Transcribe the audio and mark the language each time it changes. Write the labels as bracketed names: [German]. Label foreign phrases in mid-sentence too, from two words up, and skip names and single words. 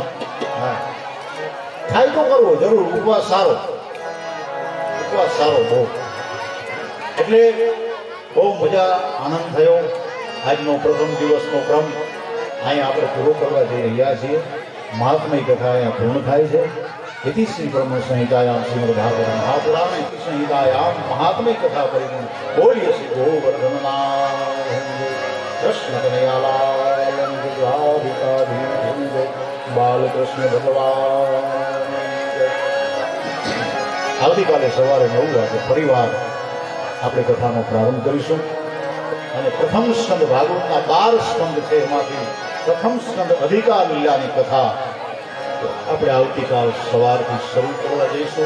[Gujarati] હા, ખાઈ તો કરવો જરૂર, ઉપવાસ સારો, ઉપવાસ સારો બહુ. એટલે બહુ મજા આનંદ થયો. આજનો પ્રથમ દિવસનો ક્રમ અહીંયા આપણે પૂરો કરવા જઈ રહ્યા છીએ. મહાત્મય કથા અહીંયા પૂર્ણ થાય છે. [Sanskrit] इति श्री ब्रह्म संहितायां श्रीमद् भागवत महापुराण इति संहितायां महात्म्य कथा परिपूर्ण बोलिए श्री गोवर्धननाथ कृष्ण कन्हैयालाल बालकृष्ण भगवान. [Gujarati] આવતીકાલે સવારે 9 વાગે ફરીવાર આપણે કથાનો પ્રારંભ કરીશું. અને પ્રથમ સ્કંદ ભાગવતના 12 સ્કંદ છે, એમાંથી પ્રથમ સ્કંદ અધિકાર લીલાની કથા આપણે આવતીકાલ સવારથી શરૂ કરવા જઈશું.